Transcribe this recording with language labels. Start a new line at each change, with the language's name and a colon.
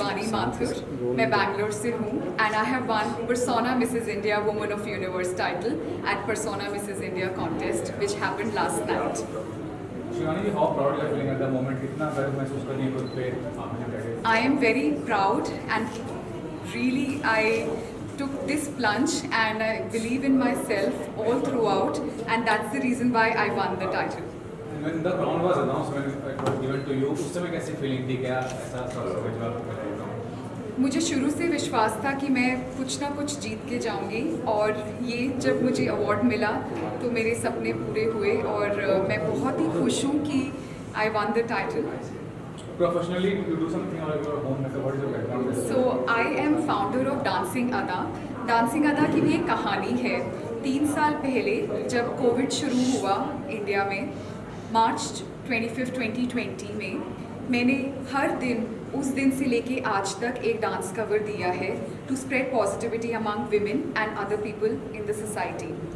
English: Mathur,
Hindi: मैं बैंगलोर से हूँ
English: and I have won Persona Mrs. India Woman of Universe title at Persona Mrs. India contest which happened last night. Shivani, how proud you are feeling at the moment?
Hindi: कितना गर्व महसूस कर रही है खुद पे आपने बैठे?
English: I am very proud and really I took this plunge and I believe in myself all throughout and that's the reason why I won the title. When the crown was announced, when it was given to you,
Hindi: उस समय कैसी feeling थी? क्या ऐसा सोच जो आपको मिला? मुझे शुरू से विश्वास था कि मैं कुछ ना कुछ जीत के जाऊंगी और ये जब मुझे अवार्ड मिला तो मेरे सपने पूरे हुए और मैं बहुत ही खुश हूँ कि
English: I won the title. Professionally, you do something or your home makeup? What is your background? So I am founder of
Hindi: dancing अदा. डांसिंग अदा की भी एक कहानी है. 3 साल पहले जब कोविड शुरू हुआ इंडिया में, मार्च 25, 2020 में, मैंने हर दिन उस दिन से लेके आज तक एक डांस कवर दिया है
English: To spread positivity among women and other people in the society.